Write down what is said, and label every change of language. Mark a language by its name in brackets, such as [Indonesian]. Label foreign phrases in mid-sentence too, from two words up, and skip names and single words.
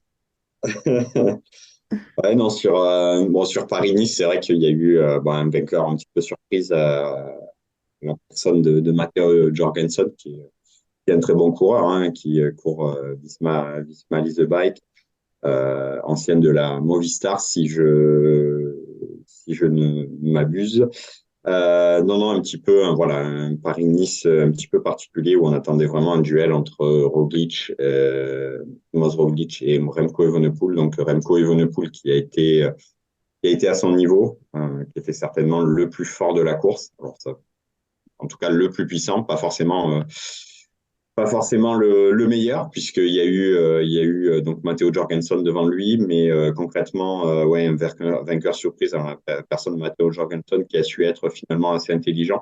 [French] Ouais, non, sur Paris-Nice, c'est vrai qu'il y a eu un vainqueur un petit peu surprise, la personne de Matteo Jorgensen, qui est un très bon coureur, hein, qui court Visma Lease the Bike, ancienne de la Movistar, si je ne m'abuse. Non, un petit peu, un Paris-Nice un petit peu particulier où on attendait vraiment un duel entre Roglic, Primoz Roglic et Remco Evenepoel. Donc Remco Evenepoel qui a été à son niveau, qui était certainement le plus fort de la course. Alors ça, en tout cas le plus puissant, pas forcément le meilleur, puisqu'il y a eu donc Matteo Jorgensen devant lui, mais concrètement, un vainqueur surprise, alors, la personne Matteo Jorgensen qui a su être finalement assez intelligent.